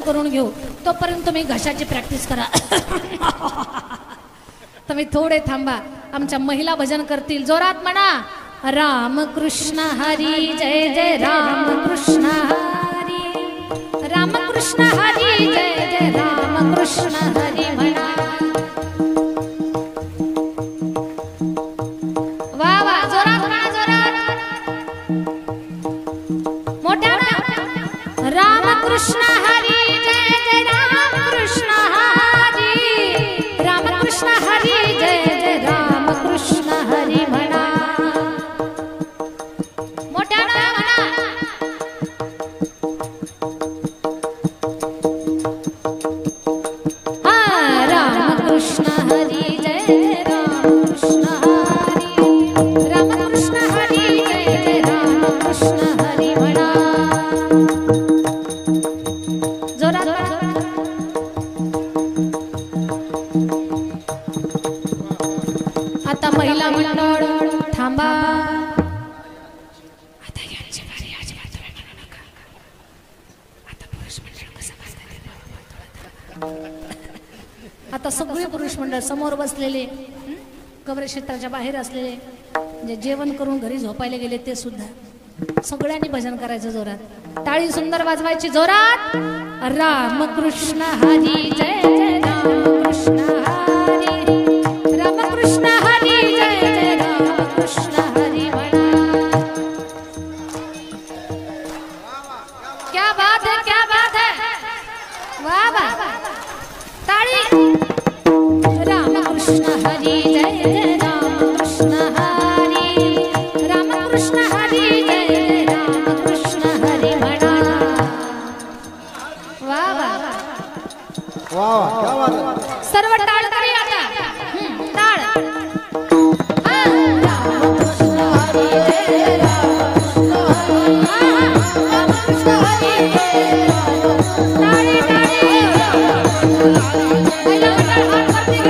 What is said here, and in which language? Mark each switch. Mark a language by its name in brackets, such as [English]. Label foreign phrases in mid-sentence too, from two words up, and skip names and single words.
[Marathi] घेऊ तोपर्यंत तुम्ही घशाची प्रॅक्टिस करा. तुम्ही थोडे थांबा. आमच्या महिला भजन करतील. जोरात म्हणा राम कृष्ण हरी जय जय राम कृष्ण हरी. राम कृष्ण हरी जय जय राम कृष्ण हरी म्हणा. वा वा जोरात म्हणा जोरात मोठ्यानं. राम कृष्ण हरी जय जय राम कृष्ण हरी. राम कृष्ण हरी जय जय राम कृष्ण हरी म्हणा. मोठ्यानं म्हणा. हा राम कृष्ण हरी जय जय राम कृष्ण हरी. राम कृष्ण हरी जय जय राम कृष्ण हरी म्हणा. आता महिला मंडळ थांबा. आता यांची बारी अजिबात तुम्ही म्हणू नका. आता पुरुष मंडळ कसं बसतात. आता सगळे पुरुष मंडळ समोर बसलेले, कवरे क्षेत्राच्या बाहेर असलेले, जे जेवण करून घरी झोपायला गेले ते सुद्धा सगळ्यांनी भजन करायचं जोरात. टाळी सुंदर वाजवायची जोरात. राम कृष्ण हरी जय जय राम कृष्ण हरी. राम कृष्ण हरी जय जय राम कृष्ण हरी म्हणा. [Hindi] क्या बात है क्या बात है. [Marathi] वाह वाह टाळी. राम कृष्ण हरी जय जय राम कृष्ण हरी. राम कृष्ण हरी जय जय राम कृष्ण हरी म्हणा. वाह वाह [Hindi] वाह क्या बात है. [Marathi] सर्व टाळ करी आता. टाळ. राम कृष्ण हरी जय राम कृष्ण हरी. टाळी टाळी. पहिला मंडळ हात वरती घ्या.